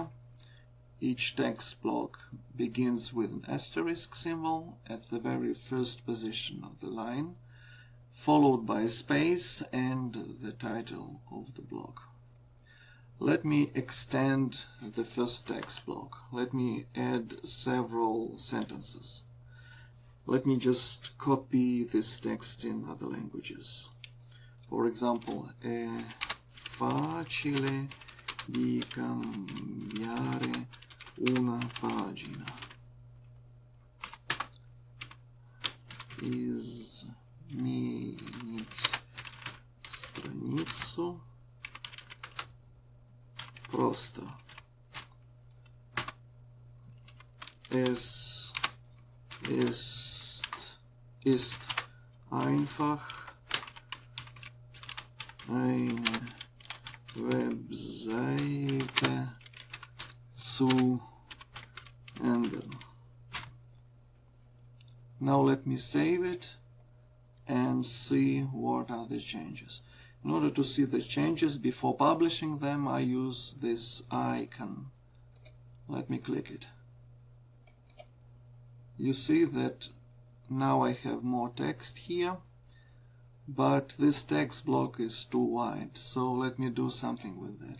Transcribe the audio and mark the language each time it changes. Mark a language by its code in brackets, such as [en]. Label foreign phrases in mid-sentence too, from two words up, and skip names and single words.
[en] Each text block begins with an asterisk symbol at the very first position of the line, followed by a space and the title of the block. Let me extend the first text block. Let me add several sentences. Let me just copy this text in other languages. For example, [it] è facile di cambiare una pagina. [ru] Изменить страницу просто. [de] Es ist einfach, eine Webseite zu ändern. [en] Now let me save it and see what are the changes. In order to see the changes before publishing them, I use this icon. Let me click it. You see that now I have more text here, but this text block is too wide, so let me do something with that.